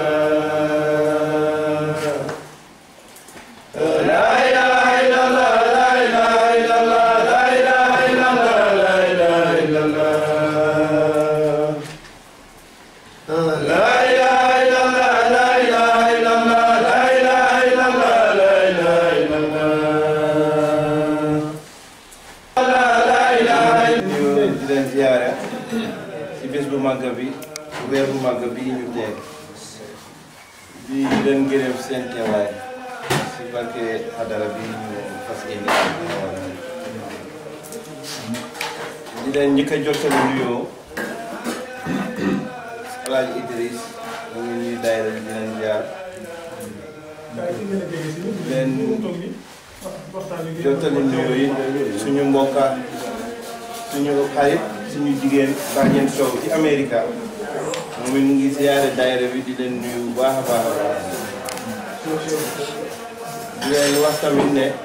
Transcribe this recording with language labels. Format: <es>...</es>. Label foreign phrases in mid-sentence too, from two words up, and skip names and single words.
<ar>الله لا إله إلا الله لا إله إلا الله لا إله إلا الله لا إله إلا الله لا إله إلا الله لا إله إلا الله لا إله إلا الله لا إله إلا الله لا إله إلا الله</ar> <wo>di leen ziyaare ci bés bu màgg bi weer bu màgg bi ñu teg di leen gërëm seen teewaay ci barke hadara bi ñu fas yéene di leen njëkk a jottali nuyoo Alaaji Idriss ñu ngi ñuy daayira di leen ziyaar di leen jottali nuyoo yi suñu mbokka suñu xarit suñu jigéen Badiane Sow ci Amérique moom it mu ngi ziyaare daayira bi di leen nuyu bu baax a baax a baax di leen wax tamit ne</wo>